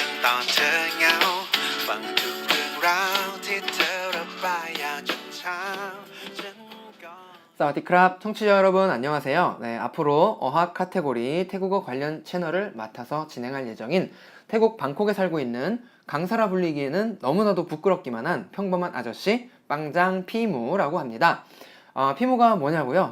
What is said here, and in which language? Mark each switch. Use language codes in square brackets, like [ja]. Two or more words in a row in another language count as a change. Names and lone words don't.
[th] อนเธอเหงาฟังทุกเรื่องราวที่เธอระบายอยากจนเช้าฉันก็ [ko] 사와디크랍 청취자 여러분 안녕하세요. 네, 앞으로 어학 카테고리 태국어 관련 채널을 맡아서 진행할 예정인 태국 방콕에 살고 있는 강사라 불리기에는 너무나도 부끄럽기만 한 평범한 아저씨 빵장 피무라고 합니다. 피무가 뭐냐고요?